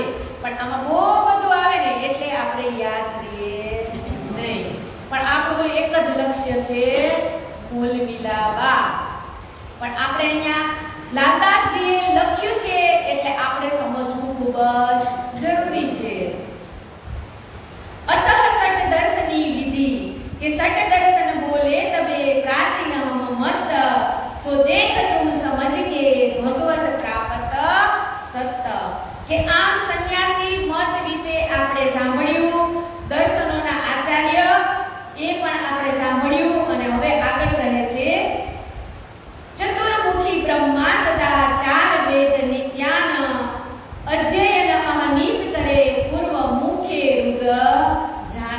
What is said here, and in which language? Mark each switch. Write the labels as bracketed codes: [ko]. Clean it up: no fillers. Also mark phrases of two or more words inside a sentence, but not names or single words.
[gu] પણ આમાં બહુ બધું આવે ને એટલે આપણે યાદ રહીએ નહીં. પણ આપણું એક જ લક્ષ્ય છે ભૂલ મિલાવા. પણ આપણે અહીંયા લાલદાસજીએ લખ્યું છે એટલે આપણે સમજવું ખૂબ જ જરૂરી છે. [hi] अतः सट दर्शनी विधि के सट दर्शन बोले तबे प्राचीन हम मत सो देख तुम समझ के भगवत प्राप्त सत. [gu] કે આમ સંન્યાસી મત વિશે આપણે સાંભળ્યું, દર્શનોના આચાર્ય એ પણ આપણે સાંભળ્યું. અને હવે આગળ કહે છે ચતુર્મુખી બ્રહ્મા સદા 4 વેદ નિત્યાન અધ્યયન અહનિશ કરે પૂર્વ મુખે રુદ જાન.